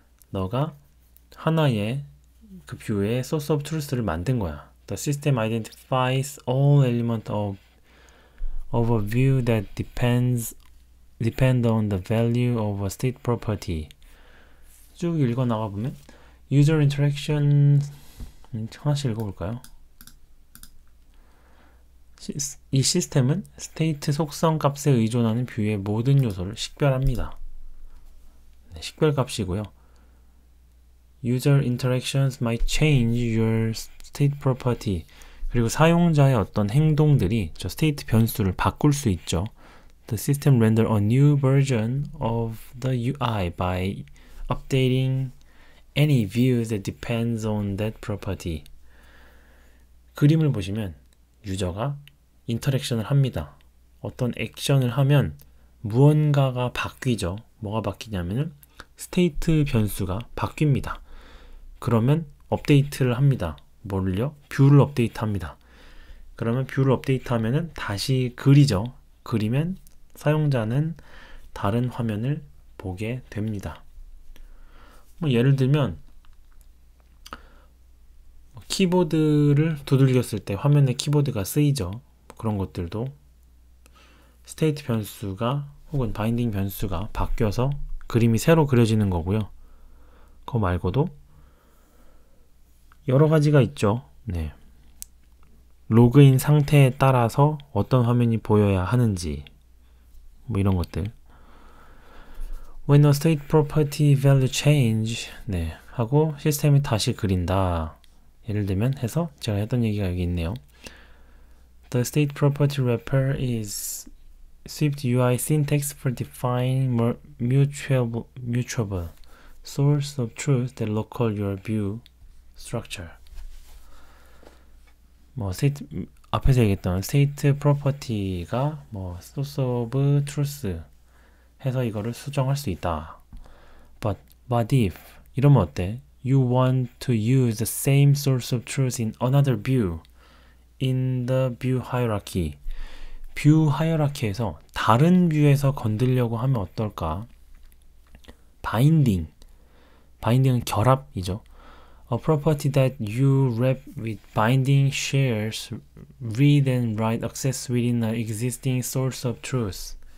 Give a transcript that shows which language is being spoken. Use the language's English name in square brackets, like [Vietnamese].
[Korean] 너가 하나의 그 뷰의 source of truth를 만든 거야. [English] The system identifies all elements of a view that depend on the value of a state property. [Korean] 쭉 읽어 나가 보면 user interaction 하나씩 읽어볼까요? 이 시스템은 스테이트 속성 값에 의존하는 뷰의 모든 요소를 식별합니다. 네, 식별 값이고요. [English] User interactions might change your state property. [Korean] 그리고 사용자의 어떤 행동들이 저 state 변수를 바꿀 수 있죠. [English] The system render a new version of the UI by updating any view that depends on that property. [Korean] 그림을 보시면 유저가 인터랙션을 합니다. 어떤 액션을 하면 무언가가 바뀌죠. 뭐가 바뀌냐면은 스테이트 변수가 바뀝니다. 그러면 업데이트를 합니다. 뭘요? 뷰를 업데이트합니다. 그러면 뷰를 업데이트하면은 다시 그리죠. 그리면 사용자는 다른 화면을 보게 됩니다. 예를 들면 키보드를 두들겼을 때 화면에 키보드가 쓰이죠. 그런 것들도 스테이트 변수가 혹은 바인딩 변수가 바뀌어서 그림이 새로 그려지는 거고요. 그거 말고도 여러 가지가 있죠. 네. 로그인 상태에 따라서 어떤 화면이 보여야 하는지 뭐 이런 것들. [English] When a state property value change [Korean] 네, 하고 시스템이 다시 그린다. 예를 들면 해서 제가 했던 얘기가 여기 있네요. [English] The state property wrapper is Swift UI syntax for defining mutable source of truth that local your view structure. [Korean] 뭐 state 앞에서 얘기했던 state property가 뭐 source of truth 해서 이거를 수정할 수 있다. [English] But if [Korean] 이러면 어때? [English] You want to use the same source of truth in another view in the view hierarchy. [Korean] 뷰 하이어라키에서 다른 뷰에서 건들려고 하면 어떨까? 바인딩은 결합이죠. [English] A property that you wrap with binding shares read and write access within an existing source of truth.